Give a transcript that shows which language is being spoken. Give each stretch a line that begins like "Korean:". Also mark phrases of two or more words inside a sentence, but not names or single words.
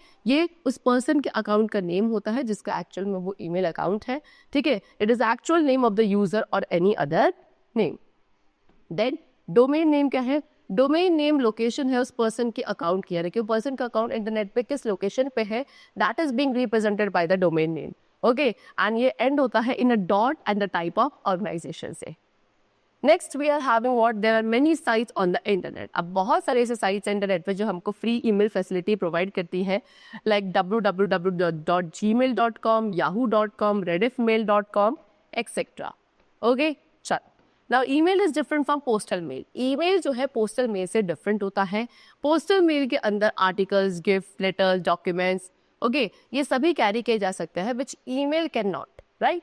Hindi: ये उस पर्सन के अकाउंट का नेम होता है जिसका एक्चुअल में वो
English: email account
Hindi: है. ठीक है,
English: it is actual name of the user और any other name. then domain name
Hindi: क्या है?
English: domain name location
Hindi: है उस पर्सन के अकाउंट की, यानी कि पर्सन का अकाउंट इंटरनेट पे किस लोकेशन पे है,
English: that is being represented by the domain name. okay, and
Hindi: ये एंड होता है
English: in a dot and the type of organization से. next we are having what, there are many sites on the internet.
Hindi: अब बहुत सारे ऐसे साइट्स इंटरनेट पे जो हमको
English: free email facility provide
Hindi: करती है, लाइक www.gmail.com, yahoo.com, rediffmail.com एक्सेट्रा. ओके, चल.
English: now email is different from postal mail.
Hindi: ईमेल जो है पोस्टल मेल से डिफरेंट होता है।
English: postal mail
Hindi: के अंदर
English: articles, gift, letters, documents, okay,
Hindi: ये सभी कैरी किए जा सकते हैं,
English: which email cannot, right.